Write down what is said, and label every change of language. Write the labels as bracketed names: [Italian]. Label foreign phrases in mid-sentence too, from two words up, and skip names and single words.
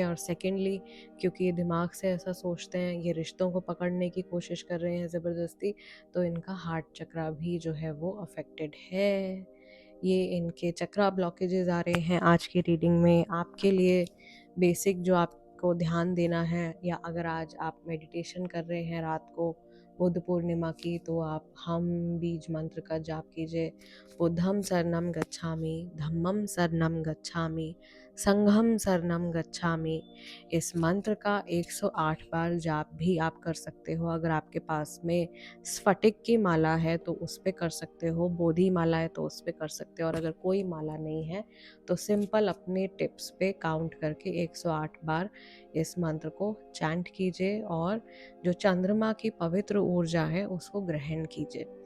[Hindi] और सेकेंडली, क्योंकि ये दिमाग से ऐसा सोचते हैं, ये रिश्तों को पकड़ने की कोशिश कर रहे हैं ज़बरदस्ती, तो इनका हार्ट चक्रा भी जो है वो अफेक्टेड है। ये इनके चक्रा ब्लॉकेजेस आ रहे हैं आज की रीडिंग में। आपके लिए बेसिक जो आपको ध्यान देना है, या अगर आज आप मेडिटेशन कर रहे हैं रात को बुद्ध पूर्णिमा की, तो आप हम बीज मंत्र का जाप कीजिए। [Pali] बुद्धम शरणम गच्छामि, धम्मम शरणम गच्छामि, संघम शरणम गच्छामि। [Hindi] इस मंत्र का 108 बार जाप भी आप कर सकते हो। अगर आपके पास में स्फटिक की माला है तो उस पे कर सकते हो, बोधि माला है तो उस पे कर सकते हो, और अगर कोई माला नहीं है तो सिंपल अपने टिप्स पे काउंट करके 108 बार इस मंत्र को चैंट कीजिए और जो चंद्रमा की पवित्र ऊर्जा है उसको ग्रहण कीजिए।